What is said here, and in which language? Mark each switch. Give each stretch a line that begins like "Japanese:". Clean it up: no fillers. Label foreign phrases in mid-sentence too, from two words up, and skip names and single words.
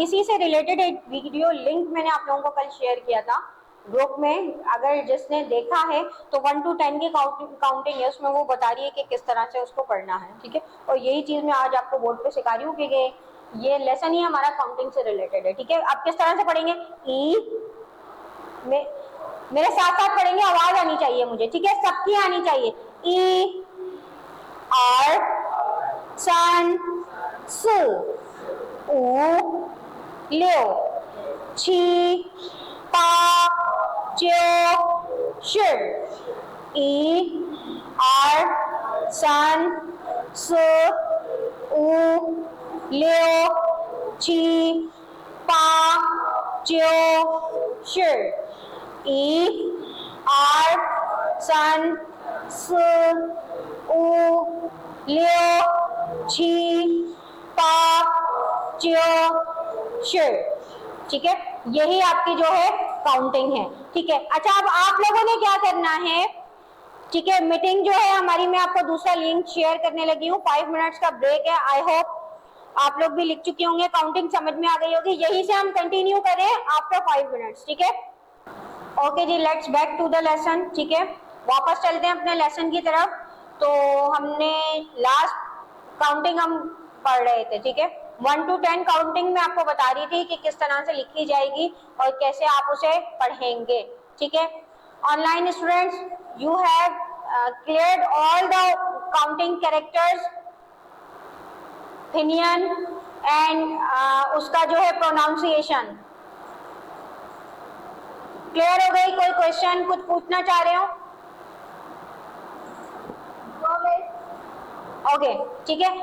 Hindi: इसी से रिलेटेड एक
English: video link
Hindi: मैंने आप लोगों को कल शेयर किया था ग्रुप में, अगर जिसने देखा है तो 1 to 10 की काउंटिंग है, उसमें वो बता रही है कि किस तरह से उसको पढ़ना है। ठीक है, और यही चीज मैं आज आपको बोर्ड पे सिखा रही हूँ कि ये लेसन ही हमारा काउंटिंग से रिलेटेड है, ठीक है। अब किस तरह से पढ़ेंगे, ई मेरे साथ साथ पढ़ेंगे, आवाज आनी चाहिए मुझे, ठीक है, सबकी आनी चाहिए।
Chinese: 一 二 三 四 五 六 七 八九 十 一 二 三 四 五 六 七 八 九 十 一 二 三 四 五 六 七 八 九 十,
Hindi: ठीक है। यही आपकी जो है काउंटिंग है, ठीक है। अच्छा, अब आप लोगों ने क्या करना है, ठीक है, मीटिंग जो है हमारी, मैं आपको दूसरा लिंक शेयर करने लगी हूँ। 5 मिनट्स का ब्रेक है।
English: I hope
Hindi: आप लोग भी लिख चुके होंगे, काउंटिंग समझ में आ गई होगी। यही से हम कंटिन्यू करें
English: after 5 minutes,
Hindi: ठीक है। ओके जी,
English: let's back to the lesson,
Hindi: ठीक है। वापस चलते हैं अपने लेसन की तरफ। तो हमने
English: last counting
Hindi: हम पढ़ रहे थे, ठीक है। 1 to 10 काउंटिंग में आपको बता रही थी कि किस तरह से लिखी जाएगी और कैसे आप उसे पढ़ेंगे, ठीक है।
English: online students, you have cleared all the counting characters, pinyin and
Hindi: उसका जो है प्रोनाउंसिएशन क्लियर हो गई? कोई क्वेश्चन, कुछ पूछना चाह रहे हो? ओके, ठीक है।